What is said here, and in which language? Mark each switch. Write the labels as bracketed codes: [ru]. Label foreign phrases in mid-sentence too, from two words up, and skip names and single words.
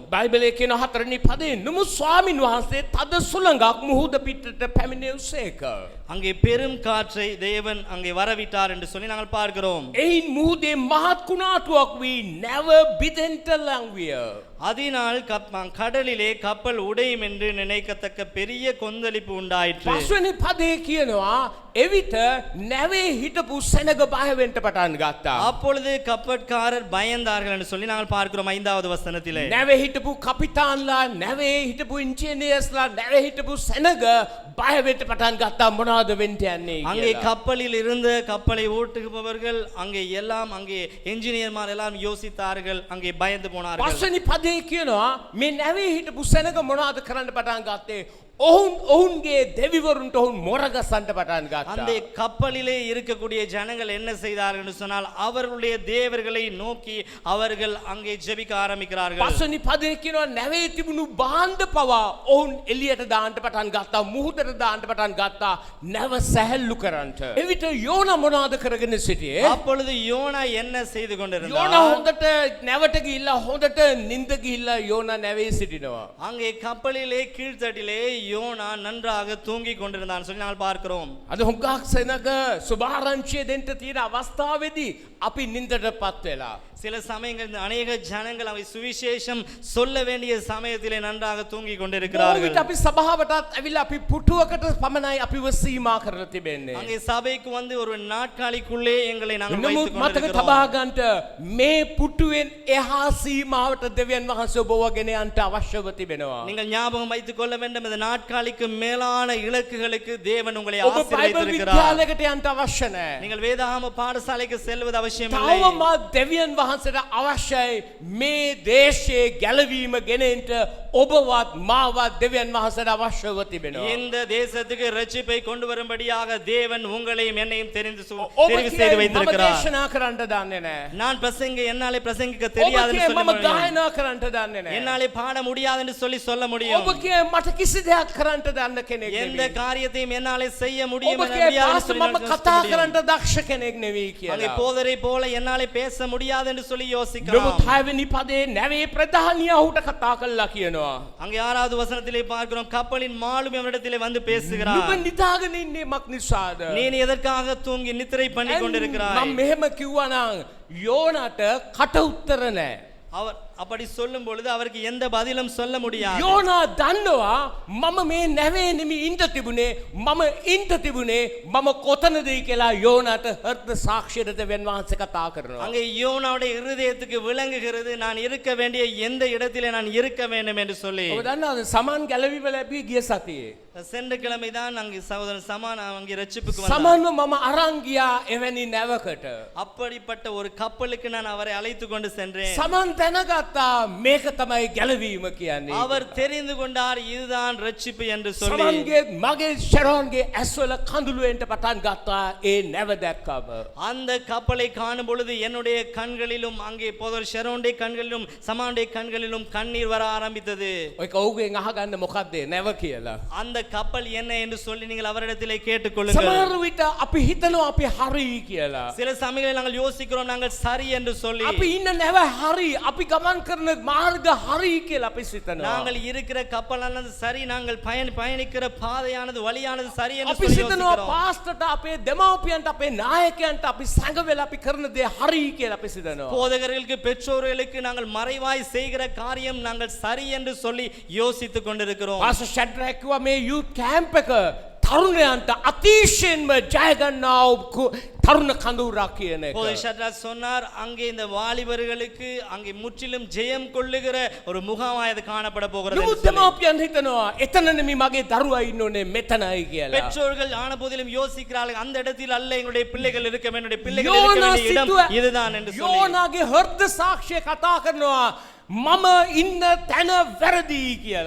[si] බයිබලයේ කියන හතරවෙනි පදේ නුඹ ස්වාමින් වහන්සේ තද සුළඟක් මුහුද පිටට පැමිණෙව්සේක. [ta] அங்கே பெரும் காற்றை தேவன் அங்கே வரவிட்டார் என்று சொல்லி நாங்கள் பார்க்கிறோம். [si] එයින් මුහුදේ මහත් කුණාටුවක් වී නැව බිදෙන්ට ලං විය. [ta] அதனால் கடலிலே கப்பல் உடையும் என்று நினைக்கத்தக்க பெரிய கொந்தளிப்பு உண்டாயிற்று. [si] පස්වෙනි පදේ කියනවා එවිට නැවේ හිටපු සෙනග බය වෙන්න පටන් ගත්තා. [ta] அப்பொழுது கப்பற்காரர் பயந்தார்கள் என்று சொல்லி நாங்கள் பார்க்கிறோம் 5வது வசனத்திலே. [si] නැවේ හිටපු කපිතාන්ලා නැවේ හිටපු ඉන්ජිනියර්ස්ලා නැවේ හිටපු සෙනග බය වෙන්න පටන් ගත්තා. මොනවද වෙන්න යන්නේ [ta] அங்கே [si] කියලා. [ta] கப்பலில் இருந்த கப்பலை ஓட்டுபவர்கள் அங்கே எல்லாம் அங்கே என்ஜினியர்மார் எல்லாம் யோசித்தார்கள், அங்கே பயந்து போனார்கள். [si] පස්වෙනි පදේ කියනවා මේ නැවේ හිටපු සෙනග මොනවද කරන්න පටන් ගත්තේ? ඔවුන්ගේ දෙවිවරුන්ට ඔවුන් මොරගසන්න පටන් [ta] அந்த [si] ගත්තා. [ta] கப்பலிலே இருக்கக்கூடிய ஜனங்கள் என்ன செய்தார்கள் என்று சொன்னால் அவர்களுடைய தேவர்களை நோக்கி அவர்கள் அங்கே ஜெபிக்க ஆரம்பிக்கிறார்கள். [si] පස්වෙනි පදේ කියනවා නැවේ තිබුණු බාණ්ඩ පවා ඔවුන් එළියට දාන්න පටන් ගත්තා. මුහුදට දාන්න පටන් ගත්තා. නැව සැහැල්ලු කරන්නට. එවිට යෝනා මොනවද කරගෙන සිටියේ? [ta] அப்பொழுது யோனா என்ன செய்து [si] යෝනා [ta] கொண்டிருந்தார்? [si] හොඳට නැවට ගිහිල්ලා හොඳට නිින්ද ගිහිල්ලා යෝනා නැවේ සිටිනවා. [ta] அங்கே கப்பலிலே கீழ்த்தட்டிலே யோனா நன்றாக தூங்கி கொண்டிருந்தான் சொல்லி நாங்கள் பார்க்கிறோம். [si] අද හුඟක් සෙනග සුභාරංචිය දෙන්න තියෙන අවස්ථාවේදී අපි නිින්දටපත් වෙලා. [ta] சில சமயங்கள் அநேக ஜனங்கள் அவை சுவிசேஷம் சொல்ல வேண்டிய சமயத்திலே நன்றாக தூங்கி கொண்டிருக்கிறார்கள். [si] බොහෝ විට අපි සභාවටත් ඇවිල්ලා අපි පුටුවකට පමණයි අපිව සීමා කරලා තිබෙන්නේ. [ta] அங்கே சபைக்கு வந்து ஒரு நாட்காலிக்குள்ளே எங்களை நாங்கள் [si] නමුත් [ta] வைத்துக் [si] මතක [ta] கொண்டிருக்கிறோம். [si] තබා ගන්නට මේ පුටුවෙන් එහා සීමාවට දෙවියන් වහන්සේ ඔබව ගෙන යන්නට අවශ්‍යව තිබෙනවා. [ta] நீங்கள் ஞாபகம் வைத்துக் கொள்ள வேண்டும், இந்த நாட்காலிக்கு மேலான இலக்குகளுக்கு தேவன் உங்களை [si] ඔබ බයිබල් [ta] ஆசீர்வதித்திருக்கிறார். [si] විද්‍යාලයකට යන්න අවශ්‍ය නැහැ. [ta] நீங்கள் வேதாகம பாடசாலைக்கு செல்வது அவசியம் இல்லை. [si] තවමත් දෙවියන් වහන්සේට අවශ්‍යයි මේ දේශයේ ගැලවීම ගෙනෙන්න ඔබවත් මාවත් දෙවියන් වහන්සේට අවශ්‍යව තිබෙනවා. [ta] இந்த தேசத்துக்கு ரட்சிப்பை கொண்டு வரும்படியாக தேவன் உங்களையும் என்னையும் தெரிந்து [si] ඔබ [ta] தெரிவு [si] කියයි [ta] செய்து [si] මම [ta] வைத்திருக்கிறார். [si] දේශනා කරන්න දන්නේ නැහැ. [ta] நான் என்னாலே பிரசங்கிக்க [si] ඔබ [ta] தெரியாதுன்னு [si] කියයි [ta] சொல்ல [si] මම [ta] முடியும். [si] ගායනා කරන්න දන්නේ නැහැ. [ta] என்னாலே பாட முடியாதுன்னு சொல்ல முடியும். [si] ඔබ කියයි මට කිසි දෙයක් කරන්න දන්න කෙනෙක් [ta] எந்த [si] නෙවෙයි. [ta] காரியத்தையும் என்னாலே செய்ய முடியும் [si] ඔබ [ta] என [si] කියයි [ta] முடியாதுன்னு [si] පාස්ටර් මම [ta] சொல்லி [si] කතා [ta] முடியும். [si] කරන්න දක්ෂ කෙනෙක් නෙවෙයි [ta] அங்கே [si] කියලා. [ta] போதரை போல என்னாலே பேச முடியாது என்று சொல்லி யோசிக்கலாம். [si] නමුත් 6 වෙනි පදේ නැවේ ප්‍රධානියා ඔහුට කතා කළා කියනවා. [ta] அங்கே 6வது வசனத்திலே பார்க்கிறோம், கப்பலின் மாலுமி அவரிடத்திலே வந்து [si] නුඹ [ta] பேசுகிறார். [si] නිදාගෙන ඉන්නේ මක් නිසාද? [ta] நீ எதற்காக தூங்கி நித்திரை பண்ணி கொண்டிருக்கிறாய்? [si] මම මෙහෙම කිව්වා නම් යෝනාට කට උත්තර නැහැ. [ta] அவர் அப்படி சொல்லும் பொழுது அவருக்கு எந்த பதிலும் சொல்ல முடியாது. [si] යෝනා දන්නවා මම මේ නැවේ නෙමෙයි ඉඳ තිබුණේ, මම ඉඳ තිබුණේ මම කොතනද කියලා යෝනාට හෘද සාක්ෂියට දෙවියන් වහන්සේ කතා කරනවා. [ta] அங்கே யோனாவுடைய இருதயத்துக்கு விளங்குகிறது, நான் இருக்க வேண்டிய எந்த இடத்திலே நான் இருக்க வேண்டும் என்று சொல்லி. [si] ඔබ දන්නවද සමන් ගැලවිව ලැබී ගිය සතියේ [ta] சென்ற கிழமை தான் அங்கே சகோதரன் சமான் அங்கே ரட்சிப்புக்கு வந்தார். [si] සමන්ව මම අරන් ගියා එවැනි නැවකට. [ta] அப்படிப்பட்ட ஒரு கப்பலுக்கு நான் அவரை அழைத்து கொண்டு சென்றேன். [si] සමන් දැනගත්තා ගත්තා මේක තමයි ගැලවීම කියන්නේ. [ta] அவர் தெரிந்து கொண்டார் இதுதான் ரட்சிப்பு என்று சொல்லி. [si] සමන්ගේ මගේ ෂරෝන්ගේ ඇස්වල කඳුළු එන්න පටන් ගත්තා ඒ නැව දැක්කම. [ta] அந்த கப்பலை காணும் பொழுது என்னுடைய கண்களிலும் அங்கே போதர் ஷெரோனுடைய கண்களிலும் சமானுடைய கண்களிலும் கண்ணீர் வர ஆரம்பித்தது. [si] ඔයක ඔහුගෙන් අහගන්න මොකක්ද නැව කියලා. [ta] அந்த கப்பல் என்ன என்று சொல்லி நீங்கள் அவரிடத்திலே கேட்டுக்கொள்ளுங்கள். [si] සමහර විට අපි හිතනවා අපි හරි කියලා. [ta] சில சமயங்களில் நாங்கள் யோசிக்கிறோம் நாங்கள் சரி என்று சொல்லி. [si] අපි ඉන්න නැව හරි අපි ගමන් කරන මාර්ග හරි කියලා අපි සිතනවා. [ta] நாங்கள் இருக்கிற கப்பலானது சரி நாங்கள் பயணிக்கிற பாதையானது வழியானது சரி என்று [si] අපි [ta] சொல்லி [si] සිතනවා [ta] யோசிக்கிறோம். [si] පාස්ටර්ට අපේ දෙමව්පියන්ට අපේ නායකයන්ට අපි සංගවෙලා අපි කරන දේ හරි කියලා අපි සිතනවා. [ta] போதகர்களுக்கு பெற்றோர்களுக்கு நாங்கள் மறைவாய் செய்கிற காரியம் நாங்கள் சரி என்று சொல்லி யோசித்துக் கொண்டிருக்கிறோம். [si] පාස්ටර් ෂැඩ්‍රැක් කිව්වා මේ [en] youth camp [si] එක තරුණයන්ට අතිශයින්ම ජය ගන්නා වූ තරුණ කඳුරක් කියන එක. [ta] போதகர் ஷட்ராக் சொன்னார் அங்கே இந்த வாலிபர்களுக்கு அங்கே முற்றிலும் ஜெயம் கொள்ளுகிற ஒரு முகாமாய் அது காணப்பட போகிறது. [si] නමුත් දෙමව්පියන් හිතනවා එතන නෙමෙයි මගේ දරුවා ඉන්න ඕනේ මෙතනයි කියලා. [ta] பெற்றோர்கள் ஆன போதிலும் யோசிக்கிறார்கள் அந்த இடத்தில் அல்ல எங்களுடைய பிள்ளைகள் இருக்க வேண்டும், என்னுடைய பிள்ளைகள் இருக்க வேண்டிய இடம் இதுதான் என்று சொல்லி. [si] යෝනාගේ හෘද සාක්ෂිය කතා කරනවා මම ඉන්න තැන වැරදි කියලා.